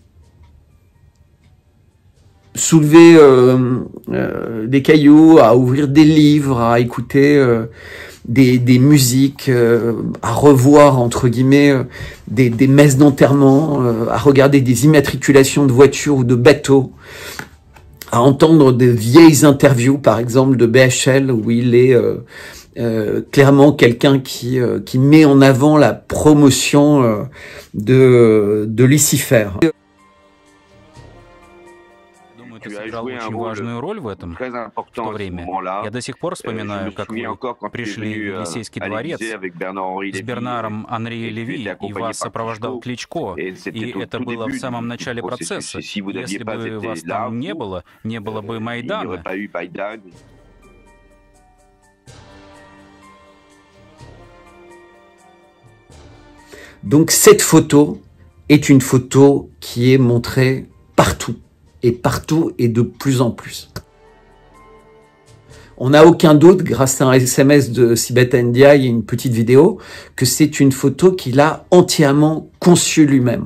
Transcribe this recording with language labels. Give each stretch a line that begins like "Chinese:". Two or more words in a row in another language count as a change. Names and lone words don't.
French: soulever des cailloux, à ouvrir des livres, à écouter des musiques, à revoir entre guillemets des messes d'enterrement, à regarder des immatriculations de voitures ou de bateaux, à entendre de vieilles interviews par exemple de BHL où il est clairement quelqu'un qui met en avant la promotion de Lucifer.
Russian: Ты сыграл очень важную роль в этом в то время. Я до сих пор вспоминаю, как вы пришли в Елисейский дворец с Бернаром Анри Леви, и вас сопровождал Кличко. И это было в самом начале процесса. Если бы вас там не было бы Майдана.
French: Donc cette photo est une photo qui est montrée partout. Et partout et de plus en plus. On n'a aucun doute, grâce à un SMS de Sibeth Ndiaye et une petite vidéo, que c'est une photo qu'il a entièrement conçue lui-même.